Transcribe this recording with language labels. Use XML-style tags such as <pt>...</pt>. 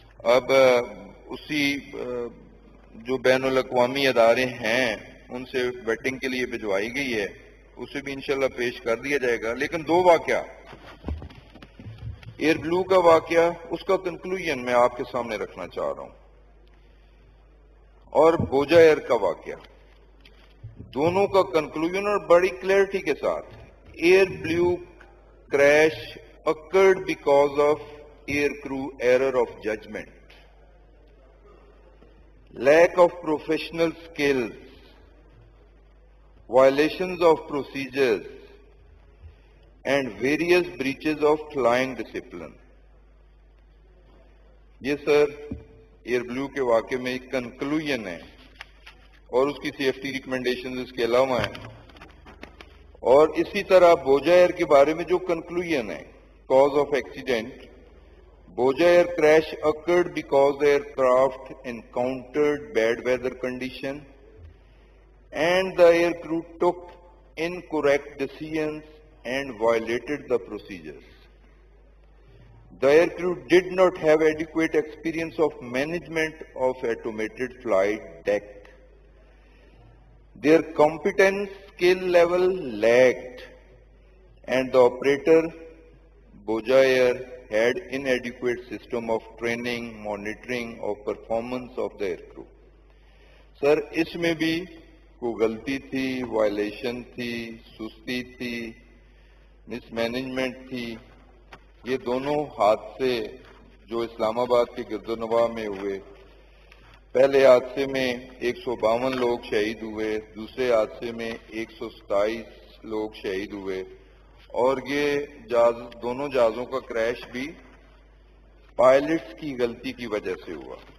<ur>اب اسی جو بین الاقوامی ادارے ہیں ان سے ویٹنگ کے لیے بھجوائی گئی ہے، اسے بھی انشاءاللہ پیش کر دیا جائے گا. لیکن 2 واقعہ، ایئر بلو کا واقعہ، اس کا کنکلوژن میں آپ کے سامنے رکھنا چاہ رہا ہوں، اور بوجا ایئر کا واقعہ، دونوں کا کنکلوژن اور بڑی کلیئرٹی کے ساتھ.</ur> <en>Airblue crash occurred because of air crew error of judgment, lack of professional skills, violations of procedures, and various breaches of flying discipline.</en> <ur>یہ سر ایئر بلیو کے واقعے میں ایک کنکلوژن ہے، اور اس کی سیفٹی ریکمنڈیشنز اس کے علاوہ ہیں. اور اسی طرح بوجا ایئر کے بارے میں جو کنکلوژن ہے،</ur> <en>Cause of accident, Bhoja air crash occurred because aircraft encountered bad weather condition and the air crew took incorrect decisions and violated the procedures. The air crew did not have adequate experience of management of automated flight deck. Their competence skill level lagged. and the operator, Boja Air, had inadequate system of training, monitoring of performance of the aircrew.</en> <ur>سر اس میں بھی کوئی غلطی تھی، violation تھی، سستی تھی، مس management تھی. یہ دونوں حادثے جو اسلام آباد کے گردونواح میں ہوئے، پہلے حادثے میں 152 لوگ شہید ہوئے، دوسرے حادثے میں 127 لوگ شہید ہوئے، اور یہ دونوں جہازوں کا کریش بھی پائلٹس کی غلطی کی وجہ سے ہوا.</ur>